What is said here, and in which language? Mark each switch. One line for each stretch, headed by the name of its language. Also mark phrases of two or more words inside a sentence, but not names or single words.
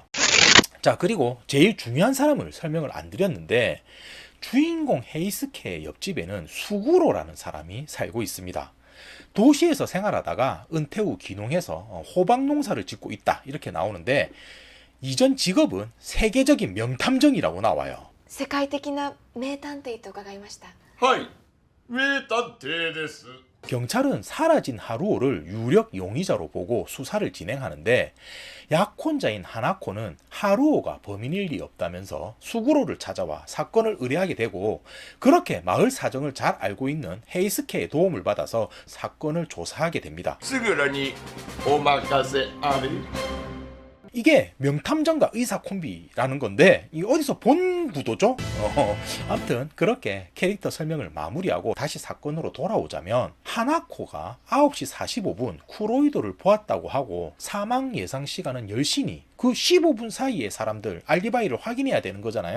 Korean: 자, 그리고 제일 중요한 사람을 설명을 안 드렸는데 주인공 헤이스케의 옆집에는 수구로라는 사람이 살고 있습니다. 도시에서 생활하다가 은퇴 후 귀농해서 호박 농사를 짓고 있다 이렇게 나오는데 이전 직업은 세계적인 명탐정이라고 나와요.
Japanese: 世界的な名探偵と伺いました。はい名探偵です
Korean: 경찰은 사라진 하루오를 유력 용의자로 보고 수사를 진행하는데 약혼자인 하나코는 하루오가 범인일 리 없다면서 수구로를 찾아와 사건을 의뢰하게 되고 그렇게 마을 사정을 잘 알고 있는 헤이스케의 도움을 받아서 사건을 조사하게 됩니다.
Japanese: すぐらにお任せあれ
Korean: 이게 명탐정과 의사 콤비라는 건데 이 어디서 본 구도죠? 아무튼 그렇게 캐릭터 설명을 마무리하고 다시 사건으로 돌아오자면 하나코가 9시 45분 쿠로이도를 보았다고 하고 사망 예상 시간은 10시니 그 15분 사이에 사람들 알리바이를 확인해야 되는 거잖아요.